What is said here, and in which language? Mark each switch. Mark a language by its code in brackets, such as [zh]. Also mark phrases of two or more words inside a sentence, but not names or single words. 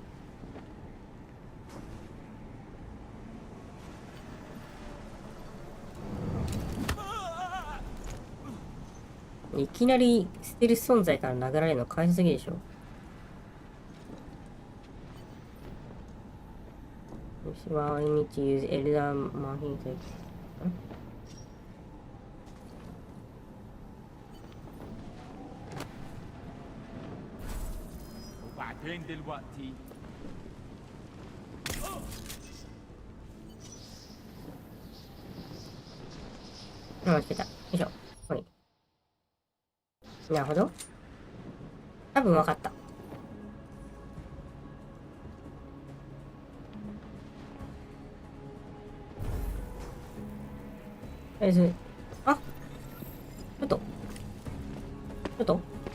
[ja] いきなりステルス存在から殴られるのかわいそうすぎでしょ。 [en] 私は I need to use Elder Mahim to [ar] وبعدين دلوقتي [ja] 来てた。よいしょ。はい。なるほど。多分分かった。とりあえず、あ、ちょっと。ちょっと。